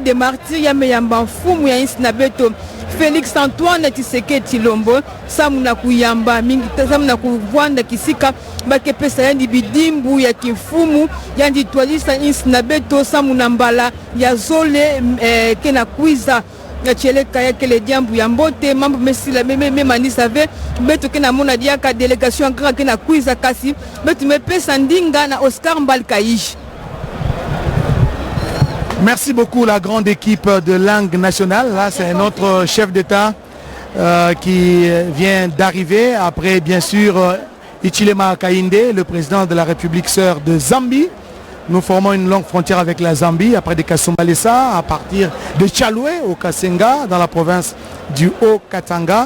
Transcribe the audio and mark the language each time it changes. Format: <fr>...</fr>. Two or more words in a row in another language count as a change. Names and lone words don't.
<ktu>des Martyrs ya meyamba mfumu ya insi na beto Félix Antoine Tshisekedi Tshilombo samuna kuyamba mingi samuna kuvwanda kisika bakepesa yandi bidimbu ya kimfumu yandi twalisa insi na beto samuna mbala ya zole kena kwiza ya cheleka yakele diambu ya mbote mambo mesila memanisa ve beto kena mona diaka</ktu> <fr>délégation grand</fr> <ktu>kena kwiza kasi beto mepesa ndinga na Oscar Mbalkaïch.</ktu> <fr>Merci beaucoup la grande équipe de langue nationale. Là, c'est notre chef d'État qui vient d'arriver. Après, bien sûr, Hichilema Hakainde, le président de la République sœur de Zambie. Nous formons une longue frontière avec la Zambie, après de Kasumbalesa, à partir de Tchaloué au Kasenga, dans la province du Haut-Katanga.</fr>